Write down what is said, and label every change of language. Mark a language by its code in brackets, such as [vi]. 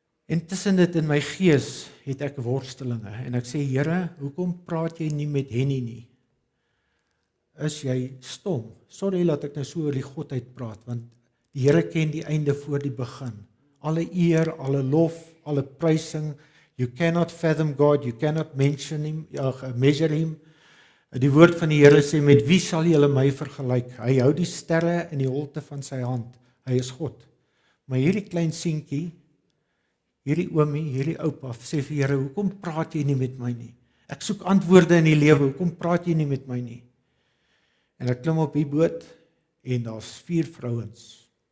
[af] En tussen dit in my gees het ek worstelinge, en ek sê, Here, hoekom praat jy nie met Henny nie? Is jy stom? Sorry dat ek nou so oor die godheid praat, want die Here ken die einde voor die begin. Alle eer, alle lof, alle prysing. [en] You cannot fathom God, you cannot mention him, measure him. [af] Die woord van die Here sê, met wie sal julle my vergelyk? Hy hou die sterre in die holte van sy hand. Hy is God. Maar hierdie klein seentjie, hierdie oomie, hierdie oupa, sê vir Here, hoekom praat jy nie met my nie? Ek soek antwoorde in die lewe, hoekom praat jy nie met my nie? En ek klim op die boot, en daar's 4 vrouens.